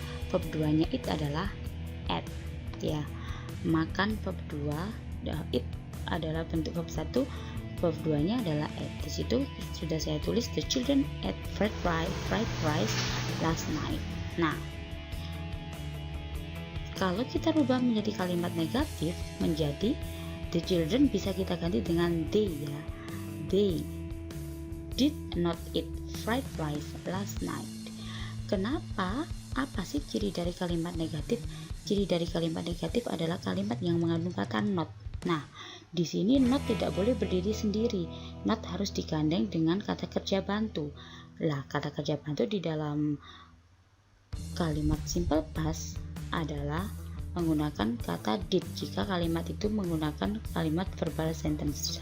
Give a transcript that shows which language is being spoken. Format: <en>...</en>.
<id>Verb 2-nya eat adalah ate ya. Makan verb 2, eat adalah bentuk verb 1, verb 2-nya adalah ate. Di situ sudah saya tulis</id> <en>the children ate fried rice last night.</en> <id>Nah, kalau kita rubah menjadi kalimat negatif menjadi the children bisa kita ganti dengan they ya.</id> <en>They did not eat fried rice last night.</en> <id>Kenapa? Apa sih ciri dari kalimat negatif? Ciri dari kalimat negatif adalah kalimat yang mengandung kata not. Nah, di sini not tidak boleh berdiri sendiri. Not harus digandeng dengan kata kerja bantu. Lah, kata kerja bantu di dalam kalimat simple past adalah menggunakan kata did jika kalimat itu menggunakan kalimat verbal sentence.</id>